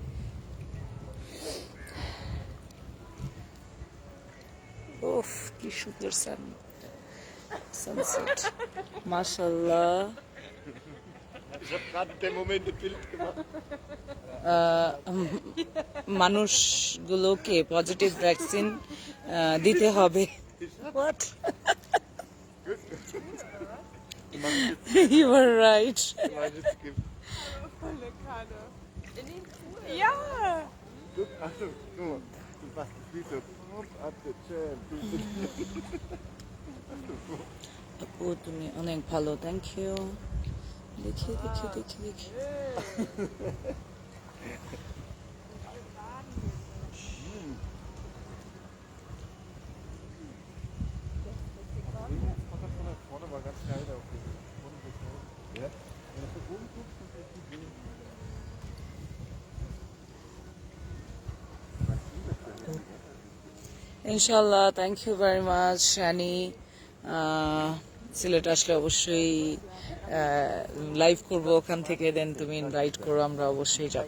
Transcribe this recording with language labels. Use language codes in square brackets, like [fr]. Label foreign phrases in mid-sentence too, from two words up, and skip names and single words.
[bn] ওফ কি সুন্দর সানসেট, মাশাআল্লাহ। মানুষগুলোকে [en] positive vaccine [bn] দিতে হবে। What? [en] You were right. [de] Ja! Look, Achtung, guck mal. Du machst die Füße [en] pump up the chair. [bn] আপু তুমি অনেক ভালো, [en] thank you. [bn] দেখি দেখি দেখি দেখি [de] Vorne war ganz geil da auf dem Ja? Wenn du von oben guckst, kannst du das gut sehen. [bn] ইনশাল্লাহ, [en] thank you very much [bn] শানি। সিলেট আসলে অবশ্যই লাইভ করব ওখান থেকে, দেন তুমি ইনভাইট করো, আমরা অবশ্যই যাব।